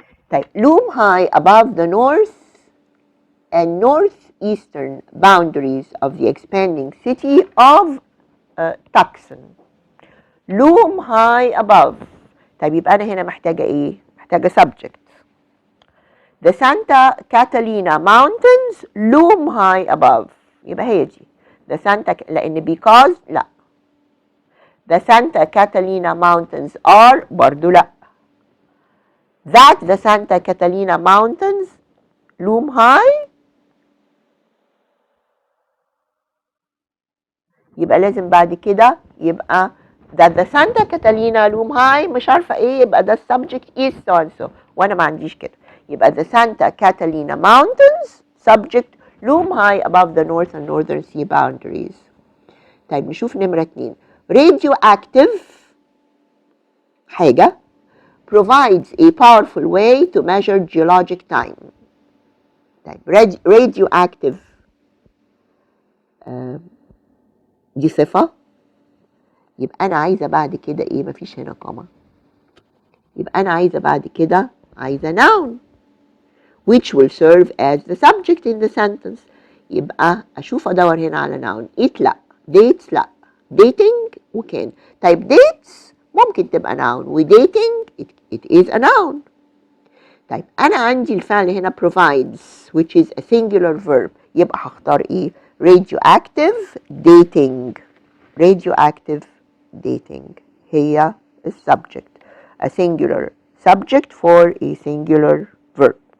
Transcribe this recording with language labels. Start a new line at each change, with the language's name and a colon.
Arabic: طيب
English: loom high above the north and northeastern boundaries of the expanding city of Tucson. loom high above.
Arabic: طيب يبقى أنا هنا محتاجة إيه؟ محتاجة subject.
English: The Santa Catalina Mountains loom high above.
Arabic: يبقى هي دي.
English: the Santa لأن because لا. The Santa Catalina Mountains are
Arabic: برضو لا.
English: That the Santa Catalina Mountains loom high
Arabic: يبقى لازم بعد كده يبقى
English: that the Santa Catalina loom high
Arabic: مش عارفة ايه يبقى ده
English: subject is so and so
Arabic: وانا ما عنديش كده يبقى
English: the Santa Catalina Mountains subject loom high above the north and northern sea boundaries.
Arabic: طيب نشوف نمرة 2
English: radioactive حاجة provides a powerful way to measure geologic time.
Arabic: طيب radioactive دي صفة يبقى أنا عايزة بعد كده إيه مفيش هنا كوما يبقى أنا عايزة بعد كده عايزة noun
English: which will serve as the subject in the sentence
Arabic: يبقى أشوف أدور هنا على
English: noun it لا dates لا dating وكان طيب dates ممكن تبقى noun و dating it is a noun
Arabic: طيب أنا عندي الفعل هنا
English: provides which is a singular verb
Arabic: يبقى هختار إيه
English: radioactive dating radioactive dating هي السبجكت a singular subject for a singular verb.